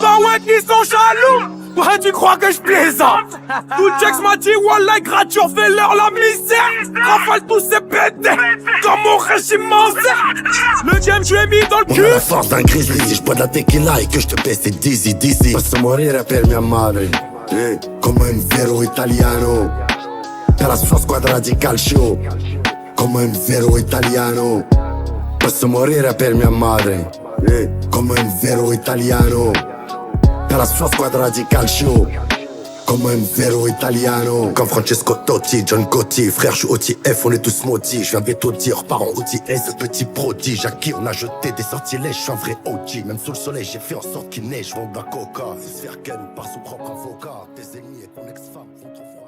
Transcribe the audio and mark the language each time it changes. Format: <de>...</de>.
<fr>Bah ouais qu'ils sont jaloux. Ouais tu crois que je plaisante. Tout Jax m'a dit wallah Grature fais leur la misère. Rafale tous ces pétés comme mon régime sert. Le game je l'ai mis dans le On cul. a la force d'un grizzly. Si je bois de la tequila et que je te paie c'est dizzy, dizzy.</fr> <it>Posso morire per mia madre, come un vero italiano. Per la sua squadra di calcio, come un vero italiano. Posso morire per mia madre, come un vero italiano. Per la sua squadra di calcio, comme un vero italiano.</it> <fr>Comme Francesco Totti, John Gotti. Frère, je suis OTF, on est tous maudits. Je viens bientôt dire, parents OTS, petit prodige. À qui on a jeté des sortilèges, je suis un vrai OG. Même sous le soleil, j'ai fait en sorte qu'il neige. Je vends de la coca, se faire ken par son propre avocat. Tes ennemis et ton ex-femme vont trouver</fr>